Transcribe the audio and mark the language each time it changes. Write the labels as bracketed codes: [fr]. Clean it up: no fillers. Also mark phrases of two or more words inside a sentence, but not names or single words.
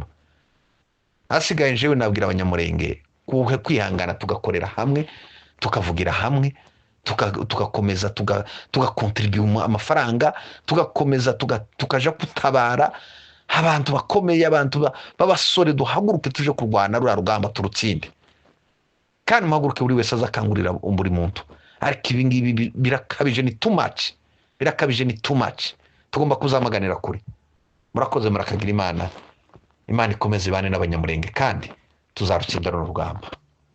[rw] Hasigaye jewe nabwira abanyamurenge kwihangana, tugakorera hamwe, tukavugira hamwe, tugakomeza tugakontribute amafaranga, tugakomeza tukaja kutabara abantu bakomeye, abantu b'abasore, duhaguruke tuje kurwana rura rugamba turutsinde. Kandi muhaguruke buri wese azakangurira buri muntu. Ariko ibi ngibi birakabije, ni [en] too much, [rw] birakabije, ni [en] too much. [rw] Tugomba kuzamaganira kuri. Murakoze, murakagira Imana ikomeze ibane n'abanyamurenge kandi tuzarutsindana urugamba.